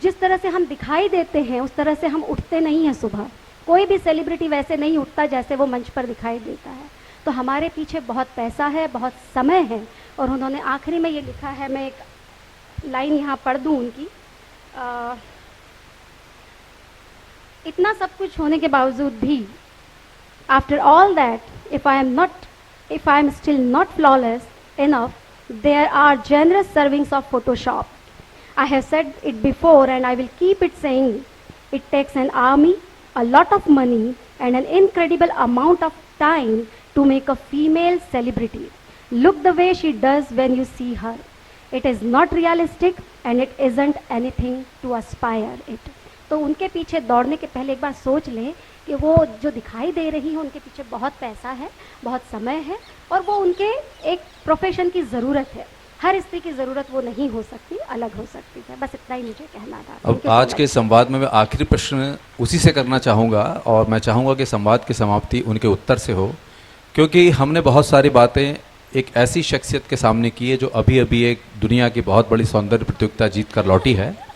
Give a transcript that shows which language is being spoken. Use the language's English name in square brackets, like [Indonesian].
[Hindi] जिस तरह से हम दिखाई देते हैं उस तरह से हम उठते नहीं हैं सुबह। कोई भी सेलिब्रिटी वैसे नहीं उठता जैसे वो मंच पर दिखाई देता है। तो हमारे पीछे बहुत पैसा है, बहुत समय है। और उन्होंने आखिरी में ये लिखा है, मैं एक लाइन यहाँ पढ़ दूँ उनकी। इतना सब कुछ होने के बावजूद भी, [English] After all that, if I am still not flawless enough, there are generous servings of Photoshop. I have said it before and I will keep it saying, it takes an army, a lot of money and an incredible amount of time to make a female celebrity look the way she does when you see her. It is not realistic and it isn't anything to aspire it. [Hindi] तो उनके पीछे दौड़ने के पहले एक बार सोच लें कि वो जो दिखाई दे रही है उनके पीछे बहुत पैसा है, बहुत समय है और वो उनके एक प्रोफेशन की ज़रूरत है। हर स्त्री की ज़रूरत वो नहीं हो सकती, अलग हो सकती है। बस इतना ही मुझे कहना था। अब [English] Thank you so [Hindi] आज [English] much. [Hindi] के संवाद में मैं आखिरी प्रश्न उसी से करना चाहूँगा, और मैं चाहूँगा कि संवाद की समाप्ति उनके उत्तर से हो, क्योंकि हमने बहुत सारी बातें एक ऐसी शख्सियत के सामने की है जो अभी अभी एक दुनिया की बहुत बड़ी सौंदर्य प्रतियोगिता जीत कर लौटी है।